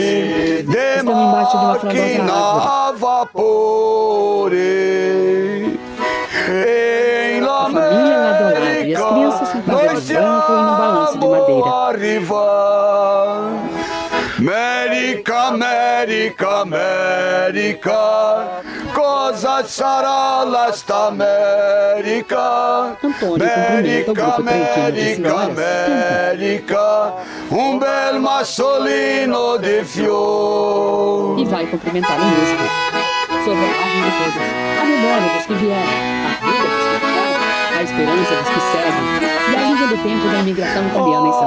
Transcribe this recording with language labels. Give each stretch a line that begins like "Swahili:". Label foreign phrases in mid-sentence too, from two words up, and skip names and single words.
Portuguese: Estão embaixo de uma frondosa árvore. A família lá do lado e as crianças sentadas no banco e no balanço de madeira.
Italian: América, América, América, cosa sarà l'esta América? América, América, América, um bel massolino de fior.
Portuguese: E vai cumprimentar o músico. Sobre a página de todos, a memória dos que vieram, a vida dos que ficaram, a A Esperança dos que Seguem, e a Liga do Tempo da Imigração Italiana em Santa